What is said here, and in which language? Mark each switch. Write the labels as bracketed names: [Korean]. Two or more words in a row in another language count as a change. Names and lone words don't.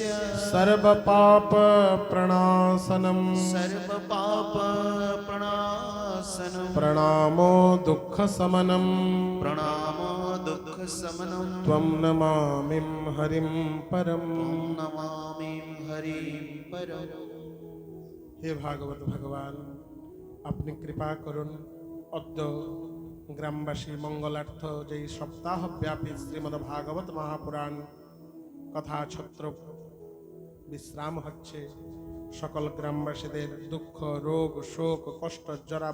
[Sanskrit] सर्वपाप प्रणाशनं सर्वपाप प्रणाशनं प्रणामो दुःखशमनं प्रणामो दुःखशमनं त्वं नमामिं हरिं परम। नमामि हरिं परम। [Bangla] হে ভাগবত ভগবান, আপনি কৃপা করুন অদ্য গ্রামবাসী মঙ্গলার্থ যেই সপ্তাহব্যাপী শ্রীমদ্ ভাগবত মহাপুরাণ কথা ছত্র বিশ্রাম হচ্ছে, সকল গ্রামবাসীদের দুঃখ রোগ শোক কষ্ট জরা